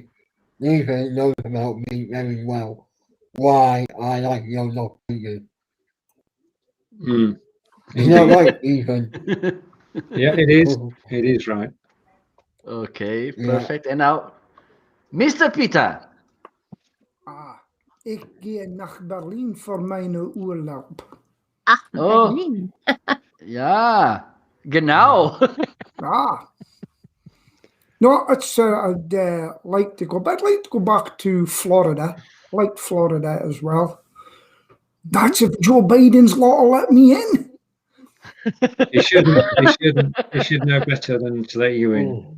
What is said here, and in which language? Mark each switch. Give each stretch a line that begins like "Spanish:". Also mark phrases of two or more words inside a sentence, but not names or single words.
English: Ethan knows about me very well. Why I like your Los Angeles. Mm. Is that right, Ethan? Yeah, it is. It is right. Okay, Yeah. perfect. And now, Mr. Peter.
Dutch: Ik ga naar Berlin voor mijn urlaub. Ah, Oh.
German: Berlin. Ja, genau.
English: No, it's I'd like to go, but I'd like to go back to Florida. I like Florida as well. That's if Joe Biden's law will let me in. You shouldn't. You should know better than to let you in.